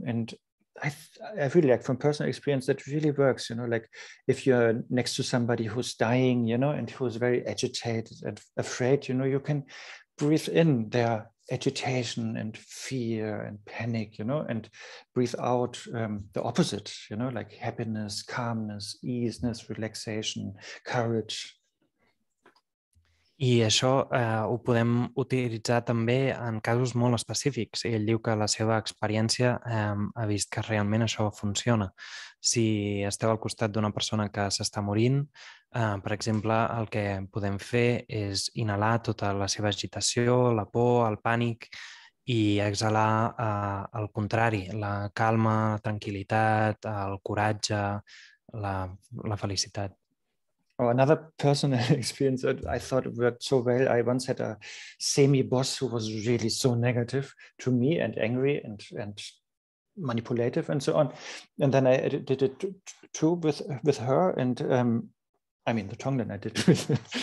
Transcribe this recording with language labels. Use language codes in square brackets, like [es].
[en] And I really like, from personal experience, that really works, like if you're next to somebody who's dying, and who's very agitated and afraid, you can breathe in their agitation and fear and panic, and breathe out the opposite, like happiness, calmness, easiness, relaxation, courage. [ca] I això ho podem utilitzar també en casos molt específics. Ell diu que la seva experiència ha vist que realment això funciona. Si esteu al costat d'una persona que s'està morint, per exemple, el que podem fer és inhalar tota la seva agitació, la por, el pànic, i exhalar al contrari, la calma, la tranquil·litat, el coratge, la felicitat. [en] Another personal experience that I thought worked so well, I once had a semi-boss who was really so negative to me and angry and manipulative and so on. And then I did it too with her, and the Tonglen I did with her.